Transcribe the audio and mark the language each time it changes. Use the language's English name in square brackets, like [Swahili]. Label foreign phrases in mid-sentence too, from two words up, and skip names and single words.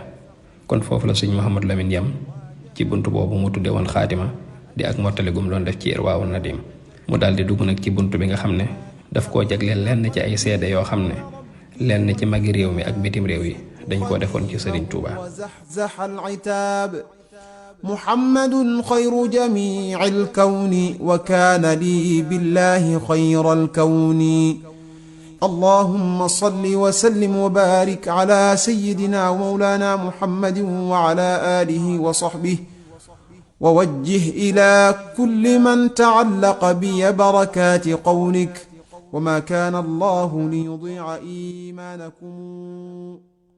[Wolof] kon foofu la sëñ Mouhamadou Lamine yam ci bunt boobu mu tudde woon xaatima di ak mottali gum doon def ci Irwaa wan Nadim. mu daal di dugg nag ci bunt bi nga xam ne daf koo jagleel lenn ci ay seede yoo xam ne lenn ci magi réew mi ak bitim réew yi dañ koo defoon ci sëriñ Tuubaa. [Arabic] محمد خير جميع الكون وكان لي بالله خير الكون اللهم صل وسلم وبارك على سيدنا ومولانا محمد وعلى آله وصحبه ووجه إلى كل من تعلق بي بركات قولك وما كان الله ليضيع إيمانكم